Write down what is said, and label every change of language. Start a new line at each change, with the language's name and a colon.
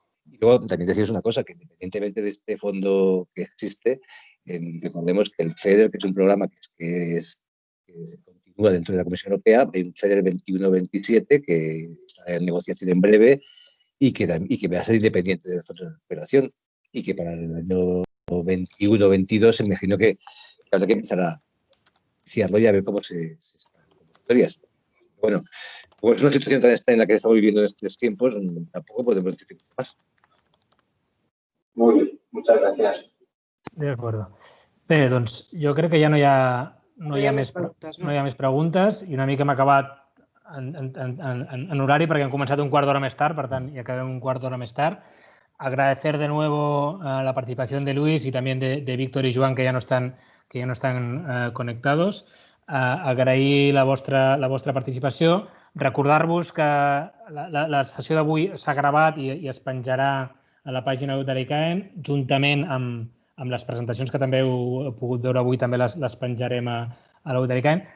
Spanish: Y luego también decís una cosa, que independientemente de este fondo que existe, recordemos que el FEDER, que es un programa que continúa dentro de la Comisión Europea, hay un FEDER 21-27 que está en negociación en breve y que va a ser independiente del fondo de recuperación y que para el año 21-22 me imagino que habrá que empezar a iniciarlo y a ver cómo se sacan las convocatorias. Bueno, como es una situación tan extraña en la que estamos viviendo en estos tiempos, tampoco podemos decir más. Muy bien, muchas gracias. De acuerdo.
Catalan: Bé, doncs jo crec que ja no hi ha més preguntes i una mica hem acabat en horari perquè hem començat un quart d'hora més tard, per tant, i acabem un quart d'hora més tard.
Spanish: Agradecer de nuevo la participación de Luis y también de Víctor y Joan, que ya no están conectados.
Catalan: Agrair la vostra participació. Recordar-vos que la sessió d'avui s'ha gravat i es penjarà a la pàgina web de l'ICAEN, juntament amb les presentacions que també heu pogut veure avui, també les penjarem a la web de l'ICAEN.